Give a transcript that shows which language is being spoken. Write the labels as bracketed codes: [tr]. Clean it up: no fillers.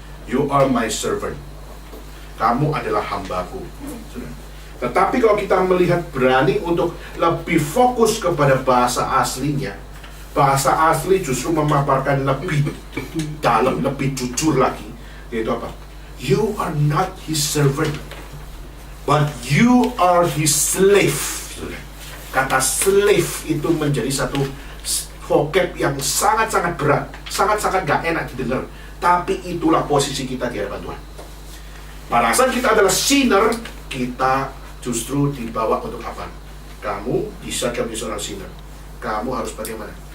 [en] You are my servant. [id] Kamu adalah hambaku. Tetapi kalau kita melihat berani untuk lebih fokus kepada bahasa aslinya, bahasa asli justru memaparkan lebih dalam, lebih jujur lagi, yaitu apa? [en] You are not his servant, but you are his slave. [id] Kata slave itu menjadi satu vocab yang sangat-sangat berat, sangat-sangat gak enak didengar. Tapi itulah posisi kita di hadapan Tuhan. Pada saat kita adalah sinner, kita justru dibawa untuk apa? Kamu bisa jadi seorang sinner. Kamu harus bagaimana?